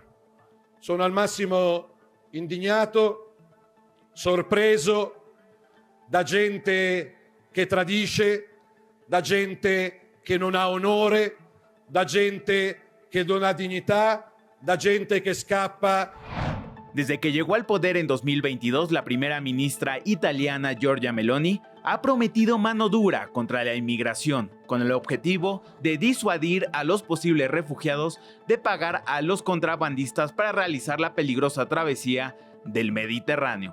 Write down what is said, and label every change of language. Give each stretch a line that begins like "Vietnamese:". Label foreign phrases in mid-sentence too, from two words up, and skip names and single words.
Italian: Sono al massimo indignato, sorpreso da gente che tradisce, da gente che non ha onore, da gente che non ha dignità, da gente che scappa.
Spanish: Desde que llegó al poder en 2022, la primera ministra italiana Giorgia Meloni ha prometido mano dura contra la inmigración, con el objetivo de disuadir a los posibles refugiados de pagar a los contrabandistas para realizar la peligrosa travesía del Mediterráneo.